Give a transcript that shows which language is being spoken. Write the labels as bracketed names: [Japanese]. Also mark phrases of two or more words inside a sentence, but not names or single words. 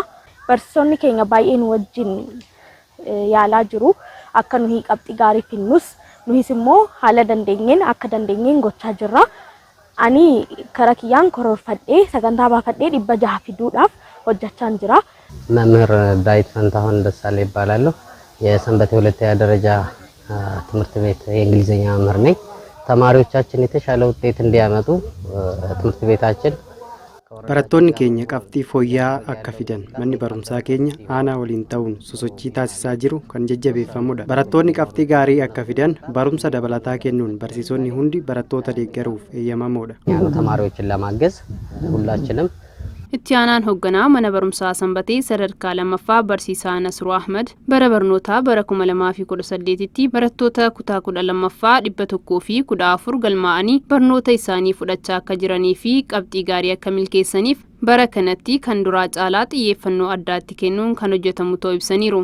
[Oromo] Barsiisonni keenya baay'een wajjin yaalaa jiru. Akka nuyi qabxii gaarii finnus nuhis immoo haala dandeenyeen akka dandeenyeen gochaa jirra. Ani karaa kiyyaan karoorfadhee sagantaa baafadhee 600 fiduudhaaf hojjechaa jira. [Amharic] መምህር ዳዊት ፈንታሁን ደሳሌ ይባላለሁ። የሰንበቴ ሁለተኛ ደረጃ ትምህርት ቤት የእንግሊዘኛ መምህር ነኝ። ተማሪዎቻችን የተሻለ ውጤት እንዲያመጡ ትምህርት ቤታችን [Oromo] barattoonni keenya qabxii fooyya'aa akka fidan manni barumsaa keenya aanaa waliin ta'uun sosochii taasisaa jiru kan jajjabeeffamudha. Barattoonni qabxii gaarii akka fidan barumsa dabalataa kennuun barsiisonni hundi barattoota deeggaruuf eeyyamamoodha. [Amharic] ተማሪዎችን ለማገዝ ሁላችንም [Oromo] Itti aanaan hoogganaa mana barumsaa Sanbatee sadarkaa lammaffaa barsiisaa Nasruu Ahmad bara barnootaa bara 2018tti barattoota kutaa 12ffaa 114 galmaa'anii barnoota isaanii fudhachaa akka jiranii fi qabxii gaarii akka milkeessaniif bara kanatti kan duraa caalaa xiyyeeffannoo addaatti kennuun kan hojjetamu ta'uu ibsaniiru.